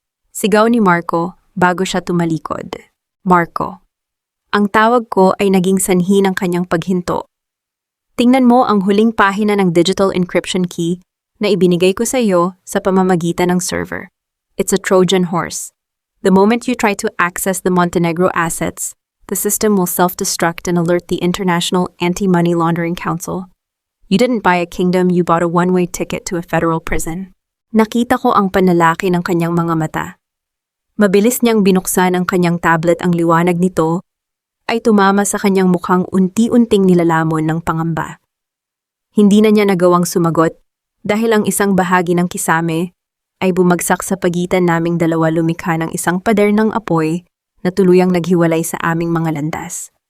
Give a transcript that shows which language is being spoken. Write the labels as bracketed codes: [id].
[tl] Sigaw ni Marco bago siya tumalikod. Marco. Ang tawag ko ay naging sanhi ng kanyang paghinto. Tingnan mo ang huling pahina ng digital encryption key na ibinigay ko sa iyo sa pamamagitan ng server. [en] It's a Trojan horse. The moment you try to access the Montenegro assets, the system will self-destruct and alert the International Anti-Money Laundering Council. You didn't buy a kingdom, you bought a one-way ticket to a federal prison. [tl] Nakita ko ang panlalaki ng kanyang mga mata. Mabilis niyang binuksan ang kanyang tablet, ang liwanag nito ay tumama sa kanyang mukhang unti-unting nilalamon ng pangamba. Hindi na niya nagawang sumagot dahil ang isang bahagi ng kisame ay bumagsak sa pagitan naming dalawa, lumikha ng isang pader ng apoy na tuluyang naghiwalay sa aming mga landas.